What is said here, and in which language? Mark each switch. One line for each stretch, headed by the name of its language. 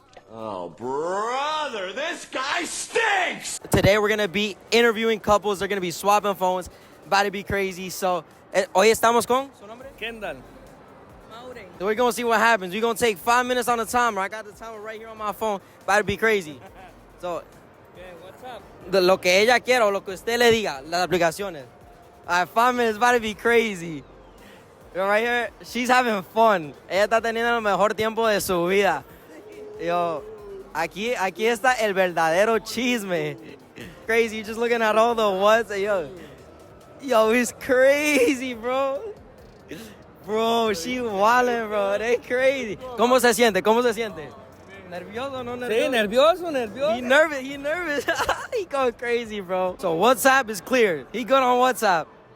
English: Oh, brother, this guy stinks! Today we're gonna be interviewing couples, they're gonna be swapping phones, about to be crazy, so...
Spanish: Hoy estamos con... ¿Su nombre?
English: Kendall. So we're gonna see what happens. We're gonna take 5 minutes on the timer. I got the timer right here on my phone, about to be crazy. So... Okay, what's up?
Spanish: Lo que ella quiera o lo que usted le diga, las aplicaciones.
English: Alright, 5 minutes, about to be crazy. Yo, right here, she's having fun.
Spanish: Ella está teniendo el mejor tiempo de su vida. Yo, aquí está el verdadero chisme.
English: Crazy, you're just looking at all the what's. Yo, it's crazy, bro. Bro, she wildin', bro. They crazy.
Spanish: ¿Cómo se siente? ¿Nervioso o no nervioso? Sí, nervioso.
English: He nervous. He going crazy, bro. So WhatsApp is clear. He good on WhatsApp.